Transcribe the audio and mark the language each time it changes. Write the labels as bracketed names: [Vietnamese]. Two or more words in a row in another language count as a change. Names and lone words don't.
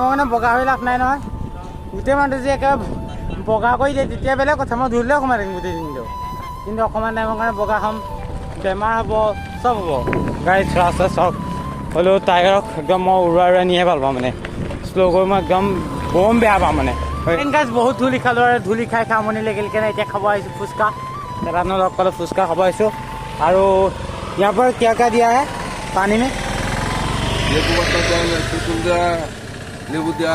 [Assamese] কাৰণে বগা হৈ লাভ নাই নহয় গোটেই মানুহটো যে একেবাৰে বগা কৰি দিয়ে তেতিয়া বেলেগ কথা মই ধূলিলে সোমাই থাকিম গোটেই দিনটো কিন্তু অকণমান টাইমৰ কাৰণে বগা হ'ম বেমাৰ হ'ব চব হ'ব গাড়ী ৰাস্তা চাওক হ'লেও টায়াৰক একদম মই উৰুৱাই নিহে ভাল পাওঁ মানে শ্ল' কৰি মই একদম বম বেয়া পাওঁ মানে গাইজ বহুত ধূলি খালোঁ আৰু ধূলি খাই আমনি লাগিল কাৰণে এতিয়া খাব আহিছোঁ ফুচকা দাদাজনৰ লগ পালোঁ ফুচকা খাব আহিছোঁ আৰু [Hindi] यहाँ पर क्या क्या दिया है पानी में नींबू दिया